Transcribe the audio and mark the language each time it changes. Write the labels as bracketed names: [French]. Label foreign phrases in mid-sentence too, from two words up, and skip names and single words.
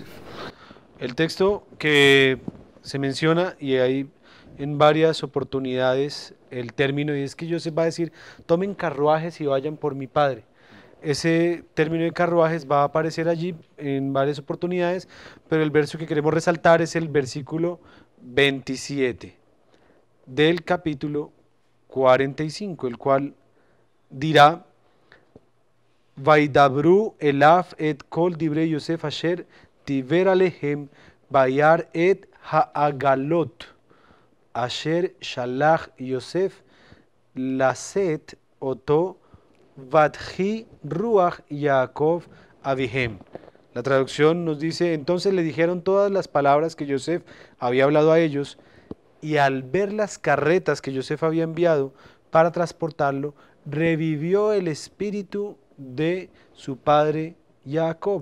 [Spanish] El texto que se menciona, y hay en varias oportunidades el término, y es que Yosef va a decir, tomen carruajes y vayan por mi padre. Ese término de carruajes va a aparecer allí en varias oportunidades, pero el verso que queremos resaltar es el versículo 27 del capítulo 45, el cual dirá, [Hebrew] וידברו אליו את כל דברי יוסף אשר דבר אלהם וירא את העגלות אשר שלח יוסף לשאת אתו ותחי רוח יעקב אביהם. [Spanish] La traducción nos dice, entonces le dijeron todas las palabras que Yosef había hablado a ellos, y al ver las carretas que Yosef había enviado para transportarlo, revivió el espíritu de su padre Jacob.